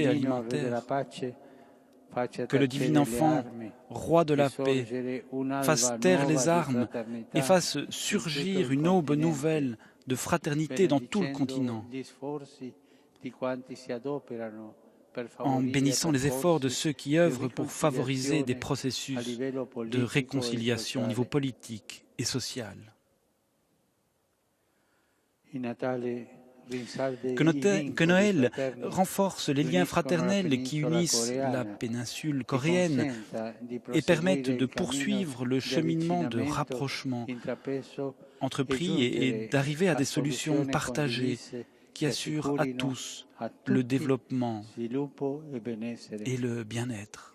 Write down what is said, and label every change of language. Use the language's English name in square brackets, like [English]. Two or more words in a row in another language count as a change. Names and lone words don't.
[Italian] bambino, re della [French] alimentaire. [Italian] pace, faccia [French] Que le [Italian] tacere [French] divin le enfant, [Italian] armi [French] roi de la paix, [Italian] sorgere un'alba [French] fasse taire [Italian] nuova [French] les [Italian] di [French] armes [Italian] fraternità [French] et fasse [Italian] in tutto [French] surgir [Italian] il [French] une aube [Italian] continente, [French] nouvelle de fraternité dans tout le [Italian] benedicendo [French] continent, [Italian] gli sforzi di quanti si adoperano per [French] en [Italian] favorire [French] bénissant les efforts de [Italian] percorsi [French] ceux qui [Italian] di [French] œuvrent pour favoriser des [Italian] riconciliazione a [French] processus [Italian] livello [French] de [Italian] politico e [French] réconciliation au niveau [Italian] sociale. [French] politique et social. Que Noël renforce les liens fraternels qui unissent la péninsule coréenne et permettent de poursuivre le cheminement de rapprochement entrepris et d'arriver à des solutions partagées qui assurent à tous le développement et le bien-être.